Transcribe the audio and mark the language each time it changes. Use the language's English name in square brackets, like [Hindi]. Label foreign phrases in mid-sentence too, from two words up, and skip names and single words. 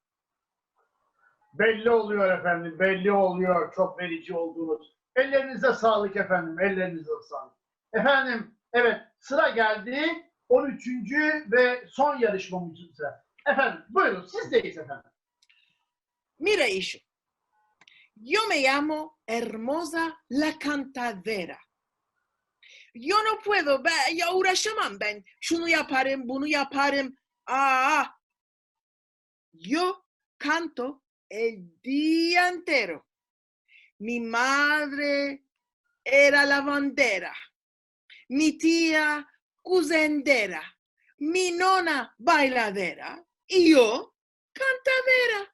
[Turkish] Belli oluyor efendim, belli oluyor çok verici olduğunuz. Ellerinize sağlık efendim, ellerinize sağlık. Efendim, evet sıra geldi 13. ve son yarışmamıza. Efendim, buyurun sizdeyiz efendim. [Ladino] Mira, hijo, yo me llamo Hermosa la Cantadera. Yo no puedo, [Turkish] ya uğraşamam ben. Şunu yaparım, bunu yaparım. [Ladino] Yo canto el día entero. Mi madre era lavandera. Mi tía cuzendera. Mi nona bailadera. Y yo cantadera.